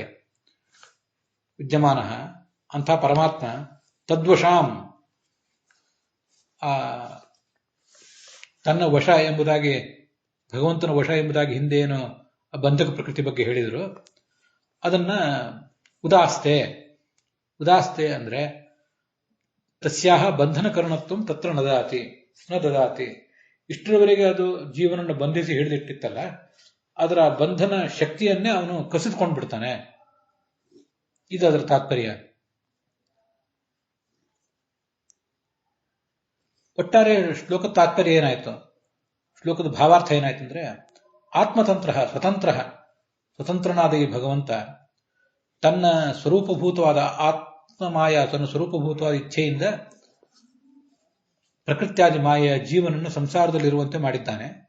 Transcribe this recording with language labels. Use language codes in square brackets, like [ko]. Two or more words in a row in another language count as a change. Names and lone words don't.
[kn] ವಿದ್ಯಮಾನ ಅಂಥ ಪರಮಾತ್ಮ ತದ್ವಶಾಂ, ತನ್ನ ವಶ ಎಂಬುದಾಗಿ, ಭಗವಂತನ ವಶ ಎಂಬುದಾಗಿ ಹಿಂದೆ ಏನು ಬಂಧಕ ಪ್ರಕೃತಿ ಬಗ್ಗೆ ಹೇಳಿದರು, ಅದನ್ನ ಉದಾಸ್ತೆ. ಉದಾಸ್ತೆ ಅಂದ್ರೆ [sa] ತಸ್ಯಾಹ ಬಂಧನಕರಣತ್ವ ತತ್ರ ನ ದದಾತಿ. [kn] ಇಷ್ಟರವರೆಗೆ ಅದು ಜೀವನನ್ನು ಬಂಧಿಸಿ ಹಿಡಿದಿಟ್ಟಿತ್ತಲ್ಲ, ಅದರ ಬಂಧನ ಶಕ್ತಿಯನ್ನೇ ಅವನು ಕಸಿದುಕೊಂಡು ಬಿಡ್ತಾನೆ. ಇದು ಅದರ ತಾತ್ಪರ್ಯ. ಒಟ್ಟಾರೆ ಶ್ಲೋಕದ ತಾತ್ಪರ್ಯ ಏನಾಯ್ತು, ಶ್ಲೋಕದ ಭಾವಾರ್ಥ ಏನಾಯ್ತು ಅಂದ್ರೆ, ಆತ್ಮತಂತ್ರ ಸ್ವತಂತ್ರನಾದ ಈ ಭಗವಂತ ತನ್ನ ಸ್ವರೂಪಭೂತವಾದ ಆತ್ಮಮಾಯ, ತನ್ನ ಸ್ವರೂಪಭೂತವಾದ ಇಚ್ಛೆಯಿಂದ ಪ್ರಕೃತ್ಯಾದಿ ಮಾಯೆಯ ಜೀವನನ್ನು ಸಂಸಾರದಲ್ಲಿರುವಂತೆ ಮಾಡಿದ್ದಾನೆ.